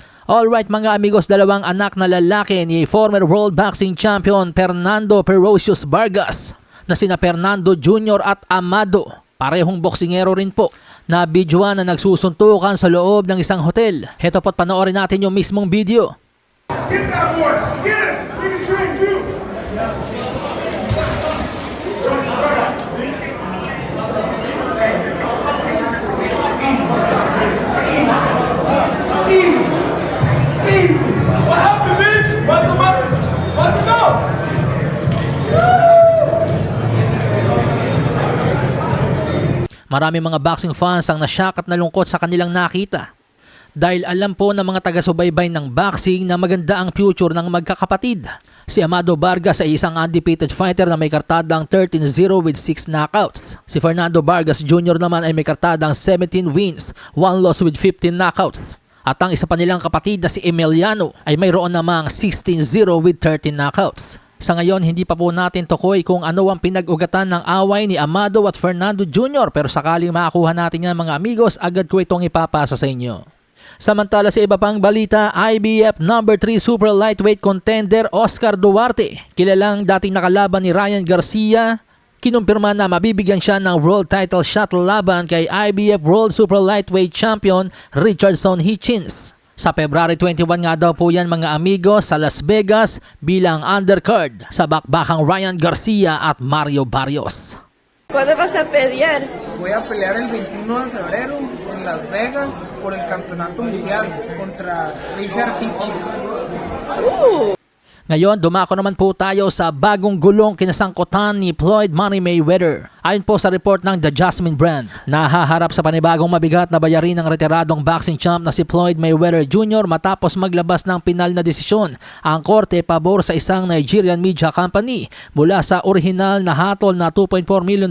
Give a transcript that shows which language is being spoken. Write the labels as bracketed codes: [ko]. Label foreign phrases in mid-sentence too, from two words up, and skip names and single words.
[tl] Alright mga amigos, dalawang anak na lalaki ni [en] former World Boxing Champion [tl] Fernando Ferocious Vargas na sina Fernando Jr. at Amado, parehong boksingero rin po, na bidyuan na nagsusuntukan sa loob ng isang hotel. Heto po't panoorin natin yung mismong video. [en] Get that boy! Get it! You can train too! Easy! What happened, bitch? What's the matter? Let's go! [tl] Marami mga [en] boxing fans [tl] ang nasyak at nalungkot sa kanilang nakita. Dahil alam po ng mga taga-subaybay ng boxing na maganda ang future ng magkakapatid. Si Amado Vargas ay isang [en] undefeated fighter [tl] na may kartadang 13-0 [en] with 6 knockouts. [tl] Si Fernando Vargas Jr. naman ay may kartadang [en] 17 wins, 1 loss with 15 knockouts. [tl] At ang isa pa nilang kapatid na si Emiliano ay mayroon namang 16-0 [en] with 13 knockouts. [tl] Sa ngayon, hindi pa po natin tukoy kung ano ang pinag-ugatan ng away ni Amado at Fernando Jr. Pero sakaling makakuha natin yan mga amigos, agad ko itong ipapasa sa inyo. Samantala sa iba pang balita, IBF No. 3 Super Lightweight Contender Oscar Duarte, kilalang dating nakalaban ni Ryan Garcia, kinumpirma na mabibigyan siya ng [en] world title shot [tl] laban kay IBF World Super Lightweight Champion Richardson Hitchens. Sa February 21 nga daw po yan mga amigo sa Las Vegas bilang undercard sa bakbakang Ryan Garcia at Mario Barrios. [es] ¿Cuándo vas a pelear? Voy a pelear el 21 de febrero en Las Vegas por el campeonato mundial contra Richard Hitchens. [tl] Ngayon, dumako naman po tayo sa bagong gulong kinasangkutan ni Floyd Money Mayweather. Ayon po sa report ng The Jasmine Brand, nahaharap sa panibagong mabigat na bayarin ng retiradong [en] boxing champ [tl] na si Floyd Mayweather Jr. matapos maglabas ng pinal na desisyon ang korte pabor sa isang Nigerian [en] media company [tl] mula sa orihinal na hatol na $2.4 million.